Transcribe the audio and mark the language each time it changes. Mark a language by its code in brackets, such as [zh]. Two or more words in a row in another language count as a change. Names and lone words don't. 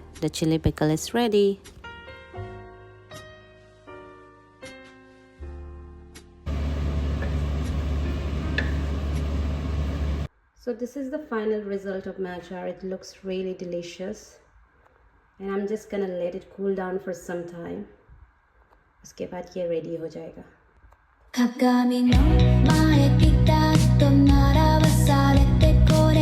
[en] The chili pickle is ready. So this is the final result of my achar. It looks really delicious, and I'm just gonna let it cool down for some time. [hi] उसके बाद ये ready हो जाएगा. [ja] 鏡の前ピタッと並ばされて